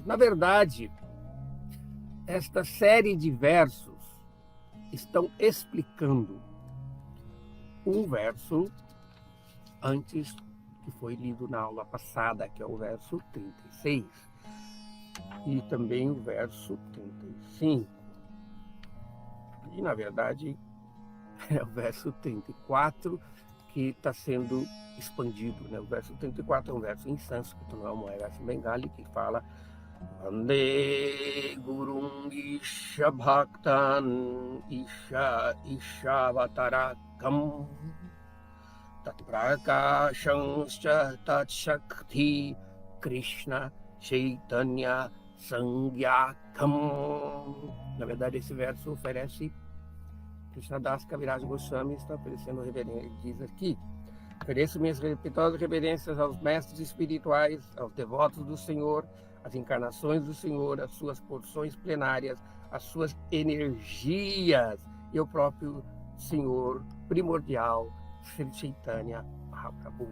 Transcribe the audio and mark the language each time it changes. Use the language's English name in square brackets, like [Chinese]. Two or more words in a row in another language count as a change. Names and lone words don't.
[Portuguese] Na verdade, esta série de versos estão explicando um verso antes que foi lido na aula passada, que é o verso 36, e também o verso 35. E, na verdade, é o verso 34 que está sendo expandido, né? O verso 34 é um verso em sânscrito, não é um verso bengali, que fala [Sanskrit] वन्दे गुरुम् ईश भक्तान् ईश अवतारकम् तत् प्रकाशांश्च तत् शक्ति कृष्ण चैतन्य संज्ञकम्. [Portuguese] Na verdade, esse verso oferece, Krishnadas Kaviraj Goswami está oferecendo reverência. Ele diz aqui: ofereço minhas respeitosas reverências aos mestres espirituais, aos devotos do Senhor, às encarnações do Senhor, às suas porções plenárias, às suas energias e ao próprio Senhor primordial, Sri Chaitanya Mahaprabhu.